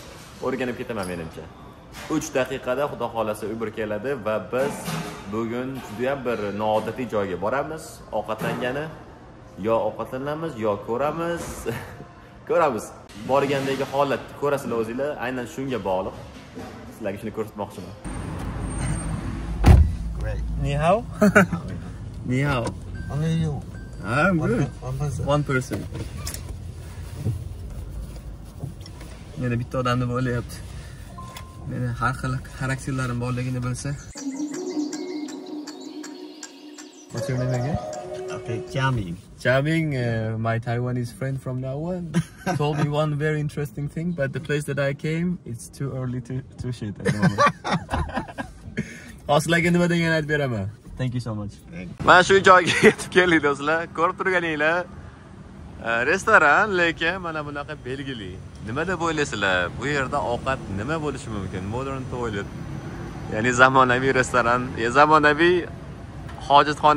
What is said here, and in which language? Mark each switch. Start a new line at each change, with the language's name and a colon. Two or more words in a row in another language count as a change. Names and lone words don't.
Uzbek: O'rganib ketaman menimcha. 3 daqiqada xudo xolasa Uber keladi va biz bugun juda ham bir noodatiy joyga boramiz. Ovqatlangani yo ovqatlanamiz yo ko'ramiz. Ko'ramiz. Borgandagi holat ko'rasizlar o'zingizlar, aynan shunga bog'liq. Sizlarga shuni ko'rsatmoqchiman.
English: Great.
Chinese: 你好？你好.
English: Only you. I'm good. One person.
Uzbek: Meni bitta odamni bo'layapti. Meni har xil xarakterlarim borligini bilsa.
English: What's your name again? Okay, Jiaming. Jiaming, my Taiwanese friend from now on, told me one very interesting thing, but the place that I came, it's too early to shit at the moment.
Uzbek: Hozirlarga nima degan aytib beraman.
English: Thank you so much.
Uzbek: Mana shu joyga yetib keldik do'stlar. Ko'rib turganinglar, restoran, lekin mana bunaqa belgili. Nima deb o'ylaysizlar? Bu yerda ovqat nima bo'lishi mumkin?
English: Modern toilet.
Uzbek: Ya'ni zamonaviy restoran, zamonaviy hojatxona.